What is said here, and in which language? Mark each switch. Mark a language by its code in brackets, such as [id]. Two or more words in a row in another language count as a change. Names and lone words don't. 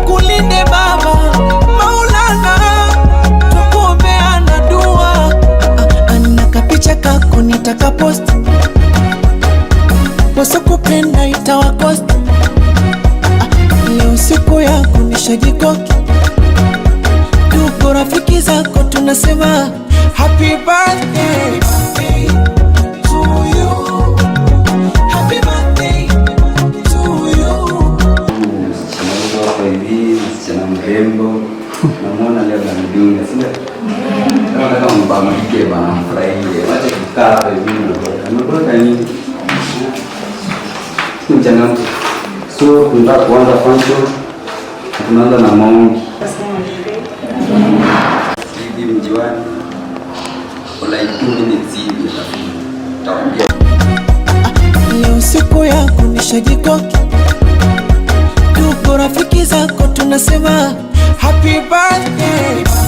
[sw] Kulinde Baba, Maulana, twakuombeana dua. Ah, ah, na kapicha kako nitaka post. Wasokupenda itawakost. Ah, leo siku yako nishajikoki. Tuko rafiki zako tunasema [en] Happy birthday to you. Happy birthday to you. [sw] Msichana mdogo hapa hivi, msichana mrembo. Namuona leo anadunga, si ndio? Kama nataka mbamke bana, mfurahie. Wacha kukaa hapa hivi, unabota. Unabota nini? Msichana mtu. So, tunataka kuanza function. Tunaanza na maombi. Hivi mjiwani. [en] For like two minutes [sw] hivi, utaambia. Leo siku yako, nishajikoki. Tuko rafiki zako, tunasema [en] happy birthday.